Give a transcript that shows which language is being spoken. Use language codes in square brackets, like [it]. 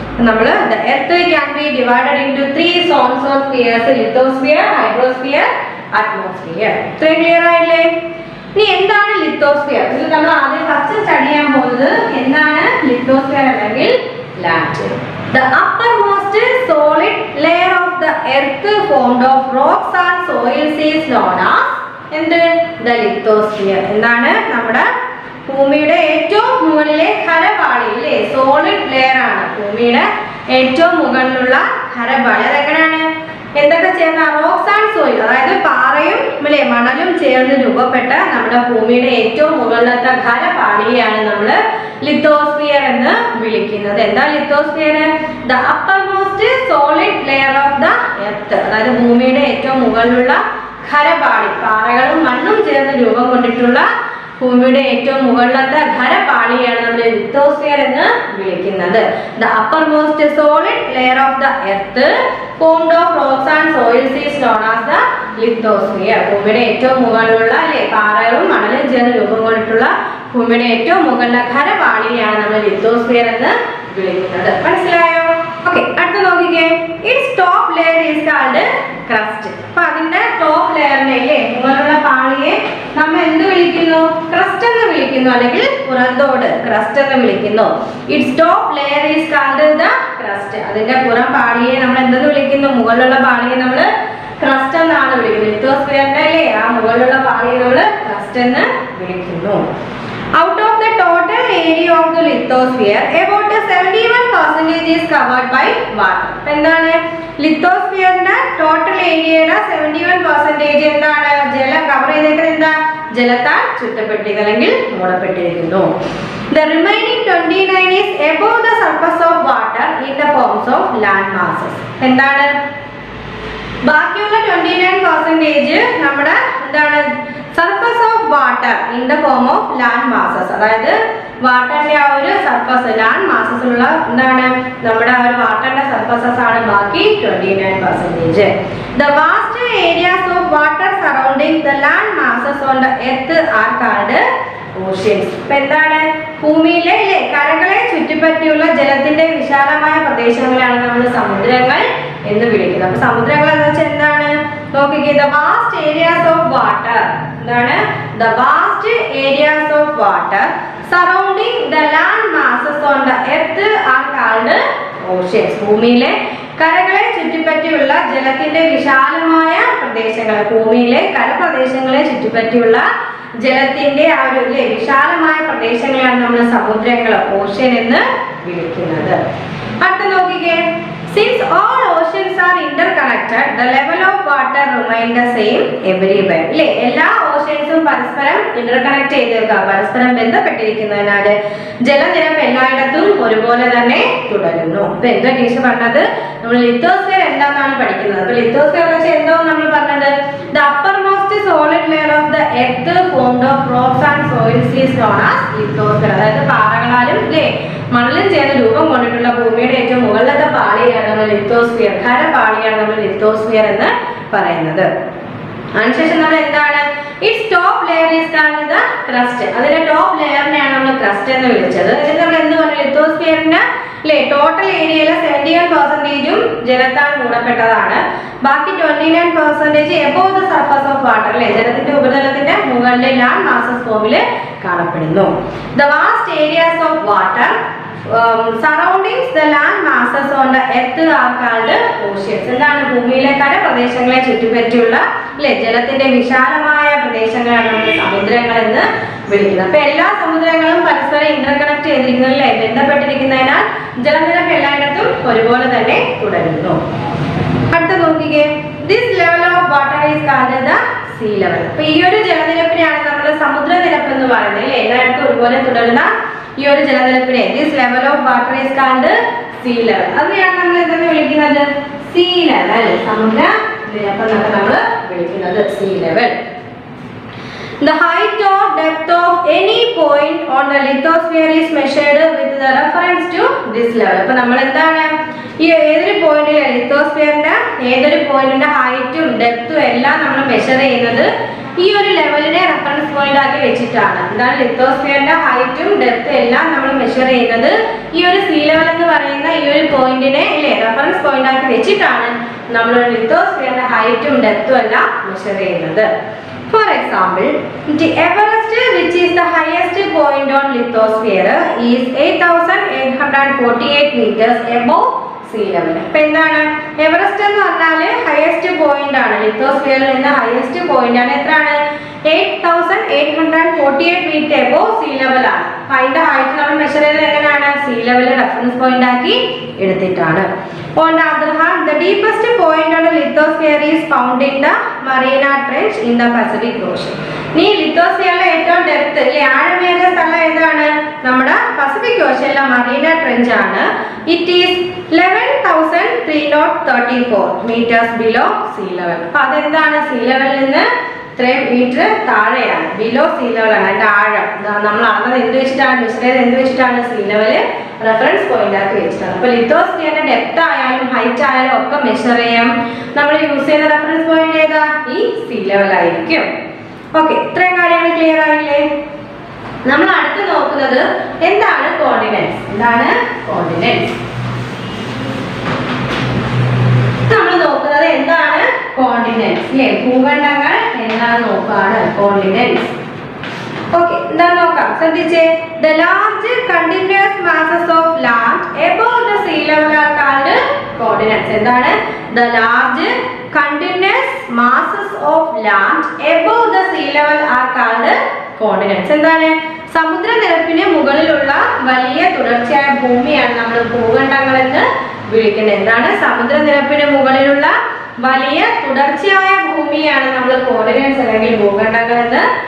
[ml] നമ്മൾ [en] the earth can be divided into 3 zones or spheres: lithosphere, hydrosphere, atmosphere. [ml] ഇത്രയും clear ആയില്ലേ? ഇനി എന്താണ് ലിത്തോസ്ഫിയർ? ഇത് നമ്മൾ ആദ്യം ഫസ്റ്റ് സ്റ്റഡി ചെയ്യാൻ പോകുന്നത് എന്താണ് ലിത്തോസ്ഫിയർ അല്ലെങ്കിൽ land. [en] The uppermost solid layer of the earth formed of rocks and soils is known as the lithosphere. [ml] എന്താണ്? നമ്മുടെ ഭൂമിയുടെ ഏറ്റവും മുകളിലെ ഖരപാളിയിലെ സോളിഡ് ലെയർ ആണ് ഭൂമിയുടെ ഏറ്റവും മുകളിലുള്ള ഖരപാളി. അതെങ്ങനെയാണ്? എന്തൊക്കെ ചേർന്ന? റോക്സ് ആൻഡ് സോയിൽ, അതായത് പാറയും മണലും ചേർന്ന് രൂപപ്പെട്ട നമ്മുടെ ഭൂമിയുടെ ഏറ്റവും മുകളിലത്തെ ഖരപാളിയെയാണ് നമ്മൾ ലിത്തോസ്ഫിയർ എന്ന് വിളിക്കുന്നത്. എന്താ lithosphere? [en] the uppermost solid layer of the earth, [ml] അതായത് ഭൂമിയുടെ ഏറ്റവും മുകളിലുള്ള ഖരപാളി, പാറകളും മണ്ണും ചേർന്ന് രൂപം കൊണ്ടിട്ടുള്ള ഭൂമിയുടെ ഏറ്റവും മുകളിലത്തെ ഖരപാളിയാണ് നമ്മൾ ലിത്തോസ്ഫിയർ എന്ന് വിളിക്കുന്നത്. [en] The uppermost solid layer of the earth formed of rocks and soils is known as the lithosphere. [ml] ഭൂമിയുടെ ഏറ്റവും മുകളിലുള്ള അല്ലേ, പാറകളും മണലും ചേർന്ന് രൂപം കൊണ്ടിട്ടുള്ള ഭൂമിയുടെ ഏറ്റവും മുകളിലെ ഖരപാളിയാണ് നമ്മൾ ലിത്തോസ്ഫിയർ എന്ന് വിളിക്കുന്നത്. മനസ്സിലായോ? ഓക്കെ, അടുത്ത നോക്കിക്കേ. [en] It's top layer is called crust. [ml] അപ്പൊ അതിന്റെ ടോപ്പ് ലെയറിനെ അല്ലേ, മുകളിലുള്ള പാളിയെ നമ്മൾ എന്ത് വിളിക്കുന്നു? ക്രസ്റ്റ് എന്ന് വിളിക്കുന്നു, അല്ലെങ്കിൽ പുറന്തോട്, ക്രസ്റ്റ് എന്ന് വിളിക്കുന്നു. [en] It's top layer is called the crust. [ml] അതിന്റെ പുറം പാളിയെ നമ്മൾ എന്തെന്ന് വിളിക്കുന്നു? മുകളിലുള്ള പാളിയെ നമ്മൾ ക്രസ്റ്റ് എന്നാണ് വിളിക്കുന്നത്. ലിത്തോസ്ഫിയറിന്റെ അല്ലേ ആ മുകളിലുള്ള പാളിയെ നമ്മൾ ക്രസ്റ്റ് എന്ന് വിളിക്കുന്നു. [en] Out of the total area of the lithosphere, about 71% is covered by water. [ml] എന്താണ്? ലിത്തോസ്ഫിയറിന്റെ ടോട്ടൽ ഏരിയയുടെ 71% എന്താണ്? ജലം കവർ ചെയ്തേക്കുന്നത് എന്താ? ജലത്താൽ ചുറ്റപ്പെട്ടിരിക്കുന്നു അല്ലെങ്കിൽ മൂടപ്പെട്ടിരിക്കുന്നു. [en] The remaining 29 is above the surface of water in the forms of land masses. [ml] എന്താണ് ബാക്കിയുള്ള 29% നമ്മുടെ എന്താണ് [en] surface of water in the form of land masses, [ml] അതായത് വാട്ടറിന്റെ ആ ഒരു സർഫസ് ലാൻഡ് മാസസിലുള്ള എന്താണ് നമ്മുടെ ആ ഒരു വാട്ടറിന്റെ സർഫസസ് ആണ് ബാക്കി 29%. [en] The vast areas of water surrounding the land masses on the earth are called oceans. [ml] ഇപ്പൊ എന്താണ് ഭൂമിയിലെ കരകളെ ചുറ്റിപ്പറ്റിയുള്ള ജലത്തിന്റെ വിശാലമായ പ്രദേശങ്ങളാണ് നമ്മൾ സമുദ്രങ്ങൾ എന്ന് വിളിക്കുന്നത്. അപ്പൊ സമുദ്രങ്ങൾ എന്ന് വെച്ചാൽ എന്താണ് നോക്കിക്കേ, [en] the vast areas of water [ml] എന്താണ് [en] the vast areas of water surrounding the land masses on the earth are called oceans. [ml] ഭൂമിയിലെ കരകളെ ചുറ്റിപ്പറ്റിയുള്ള ജലത്തിന്റെ വിശാലമായ പ്രദേശങ്ങൾ, ഭൂമിയിലെ കരപ്രദേശങ്ങളെ ചുറ്റിപ്പറ്റിയുള്ള ജലത്തിന്റെ ആ ഒരു വിശാലമായ പ്രദേശങ്ങളാണ് നമ്മൾ സമുദ്രങ്ങൾ ഓഷ്യൻ എന്ന് വിളിക്കുന്നത്. അടുത്ത നോക്കിക്കേ, [en] since all oceans are interconnected, the level of water remain the same everywhere. [ml] അല്ലേ, എല്ലാ ഓഷ്യൻസും പരസ്പരം ഇന്റർകണക്ട് ചെയ്തേക്കുക, പരസ്പരം ബന്ധപ്പെട്ടിരിക്കുന്നതിനാൽ ജലനിരപ്പ് എല്ലായിടത്തും ഒരുപോലെ തന്നെ തുടരുന്നു. ഇപ്പൊ എന്താ ടീച്ചർ പറഞ്ഞത്, നമ്മൾ ലിത്തോസ്ഫിയർ എന്താണെന്നാണ് പഠിക്കുന്നത്. അപ്പൊ ലിത്തോസ്ഫിയർ വെച്ചാൽ എന്തോ നമ്മൾ പറഞ്ഞത്, [en] the uppermost solid layer of the earth formed of rocks and soils is known as lithosphere. [ml] അതായത് പാറകളാലും മണലും ചേർന്ന് രൂപം കൊണ്ടിട്ടുള്ള ഭൂമിയുടെ ഏറ്റവും മുകളിലത്തെ പാളിയാണ് നമ്മൾ ലിത്തോസ്ഫിയർ, ഖരപാളിയാണ് നമ്മൾ ലിത്തോസ്ഫിയർ എന്ന് പറയുന്നത്. അതിനുശേഷം നമ്മൾ എന്താണ് [en] It's top layer is called the crust. [ml] അതിന്റെ ടോപ്പ് ലെയറിനെയാണ് നമ്മൾ ക്രസ്റ്റ് എന്ന് വിളിച്ചത്. എന്നിട്ട് നമ്മൾ എന്ത് പറഞ്ഞു, ലിത്തോസ്ഫിയറിന്റെ ടോട്ടൽ ഏരിയയിലെ 71% ജലത്താൽ മൂടപ്പെട്ടതാണ്. ബാക്കി 29% [en] above the surface of water, [ml] ജലത്തിന്റെ ഉപരിതലത്തിന്റെ മുകളിലെ ലാൻഡ് മാസസ് ഫോമിൽ കാണപ്പെടുന്നു. [en] The vast areas of water surroundings the land masses on the earth are called oceans. [ml] എന്താണ് ഭൂമിയിലെ കരപ്രദേശങ്ങളെ ചുറ്റിപ്പറ്റിയുള്ള ജലത്തിന്റെ വിശാലമായ പ്രദേശങ്ങളാണ് നമ്മൾ സമുദ്രങ്ങൾ എന്ന് വിളിക്കുന്നത്. അപ്പൊ എല്ലാ സമുദ്രങ്ങളും പരസ്പരം ഇന്റർകണക്ട് ചെയ്തിരിക്കുന്നതിലെ ബന്ധപ്പെട്ടിരിക്കുന്നതിനാൽ ജലനിരപ്പ് എല്ലായിടത്തും ഒരുപോലെ തന്നെ തുടരുന്നു. അടുത്ത നോക്കിക്കേ, [en] this level of water is called the sea level. [ml] അപ്പൊ ഈ ഒരു ജലനിരപ്പിനെയാണ് നമ്മൾ സമുദ്രനിരപ്പ് എന്ന് പറയുന്നത്. എല്ലായിടത്തും ഒരുപോലെ തുടരുന്ന ഈ ഒരു ജലനിരപ്പിനെ [en] this level of water is called sea level. [ml] അതിനെയാണ് നമ്മൾ എന്തെന്ന് വിളിക്കുന്നത്, sea level. സമുദ്ര നിരപ്പ് എന്നൊക്കെ നമ്മൾ വിളിക്കുന്നത് sea level. [en] The height or depth of any point on the lithosphere is measured with the reference to this level. [ml] അപ്പോൾ നമ്മൾ എന്താണ് ഈ ഏതൊരു പോയിന്റിലെ ലിത്തോസ്ഫിയറിന്റെ ഏതൊരു പോയിന്റിന്റെ ഹൈറ്റും ഡെപ്തും എല്ലാം നമ്മൾ മെഷർ ചെയ്യുന്നത് ഈ ഒരു ലെവലിനെ റെഫറൻസ് പോയിന്റ് ആക്കി വെച്ചിട്ടാണ്. എന്താണ് ലിത്തോസ്ഫിയറിന്റെ ഹൈറ്റും ഡെപ്തും എല്ലാം നമ്മൾ മെഷർ ചെയ്യുന്നത് ഈ ഒരു സീ ലെവൽ എന്ന് പറയുന്ന ഈ ഒരു പോയിന്റിനെ റെഫറൻസ് പോയിന്റ് ആക്കി വെച്ചിട്ടാണ് നമ്മൾ ലിത്തോസ്ഫിയറിന്റെ ഹൈറ്റും ഡെപ്തും എല്ലാം മെഷർ ചെയ്യുന്നത്. [en] For example, the Everest, which is the highest point on lithosphere, is 8,848 meters above sea level. [ml] അപ്പോൾ എന്താണ് എവറസ്റ്റ് എന്ന് പറഞ്ഞാൽ ഹയസ്റ്റ് പോയിന്റ് ആണ്, ലിത്തോസ്ഫിയറിൽ നിന്ന് ഹയസ്റ്റ് പോയിന്റ് ആണ്. എത്രയാണ് 8,848 മീറ്റർ [en] above sea level [ml] ആണ്. അതിന്റെ ഹൈറ്റ് നമ്മൾ മെഷർ ചെയ്തത് എങ്ങനെയാണ്, sea level റെഫറൻസ് പോയിന്റ് ആക്കി എടുത്തിട്ടാണ്. [en] On the other hand, the deepest point on the lithosphere is found in the Mariana Trench in the Pacific Ocean. [ml] ഈ ലിത്തോസ്ഫിയറിലെ ഏറ്റവും ഡെപ്ത് ആഴമേറിയ സ്ഥലം ഏതാണ്, നമ്മുടെ പസഫിക് ഓഷ്യനിലെ മറീന ട്രെഞ്ച് ആണ്. [en] It is 11,334 meters below sea level. [ml] അപ്പൊ അതെന്താണ് സീ ലെവലിൽ നിന്ന് ഇത്രയും മീറ്റർ താഴെയാണ്, [en] below sea level [ml] ആണ്. അതിന്റെ ആഴം നമ്മൾ അളന്നത് എന്ത് വെച്ചിട്ടാണ്, മിശ്രയത് എന്ത് വെച്ചിട്ടാണ്, സീ ലെവല് റെഫറൻസ് പോയിന്റ് ആക്കി വെച്ചിട്ടാണ്. അപ്പൊ ലിത്തോസ്ഫിയറിന്റെ ഡെപ്ത് ആയാലും ഹൈറ്റ് ആയാലും ഒക്കെ മെഷർ ചെയ്യാം. നമ്മൾ യൂസ് ചെയ്യുന്ന റെഫറൻസ് പോയിന്റ് ഏതാ, ഈ സീ ലെവൽ ആയിരിക്കും. ഓക്കെ, ഇത്രയും കാര്യങ്ങൾ ക്ലിയർ ആയില്ലേ? നമ്മൾ അടുത്ത് നോക്കുന്നത് എന്താണ് കോണ്ടിനെന്റ്സ്. എന്താണ് കോണ്ടിനെന്റ്സ്? നമ്മൾ നോക്കുന്നത് എന്താണ് കോണ്ടിനെന്റ്സ്, ഭൂഖണ്ഡങ്ങൾ എന്താണെന്ന് നോക്കാണ് കോണ്ടിനെന്റ്സ്. ഓക്കെ, എന്താ നോക്കാം, ശ്രദ്ധിച്ചേ. [en] The large continuous masses of land above the sea level are called continents. [ml] എന്താണ് [en] the large continuous masses of land above the sea level are called continents. [ml] എന്താണ് സമുദ്രനിരപ്പിന് മുകളിലുള്ള വലിയ തുടർച്ചയായ ഭൂമിയാണ് നമ്മൾ ഭൂഖണ്ഡങ്ങൾ എന്ന് വിളിക്കുന്നത്. എന്താണ് സമുദ്രനിരപ്പിന് മുകളിലുള്ള വലിയ തുടർച്ചയായ ഭൂമിയാണ് നമ്മൾ കോണ്ടിനെന്റ്സ് അല്ലെങ്കിൽ ഭൂഖണ്ഡങ്ങൾ എന്ന്